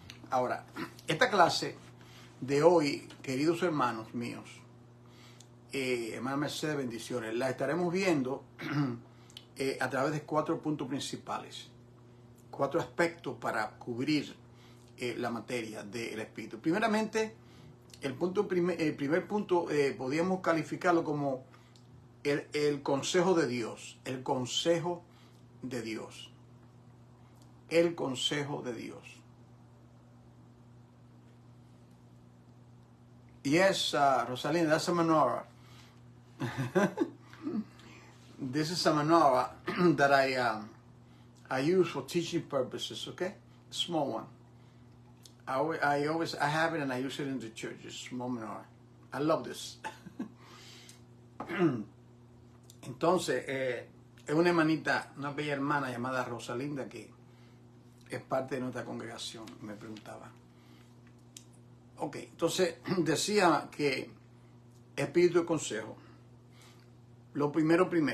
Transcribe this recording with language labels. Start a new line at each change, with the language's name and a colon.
Spanish: Ahora, esta clase de hoy, queridos hermanos míos, hermana Mercedes, bendiciones, la estaremos viendo a través de 4 puntos principales, 4 aspectos para cubrir la materia del Espíritu. Primeramente, el primer punto podríamos calificarlo como el consejo de Dios, el consejo de Dios, el consejo de Dios.
English: Yes, Rosalinda, that's a menorah. This is a menorah that I use for teaching purposes, okay? Small one. I have it and I use it in the church, a small menorah. I love this.
Spanish: Entonces, es una hermanita, una bella hermana llamada Rosalinda que es parte de nuestra congregación, me preguntaba. Ok, entonces decía que espíritu de consejo. Lo primero.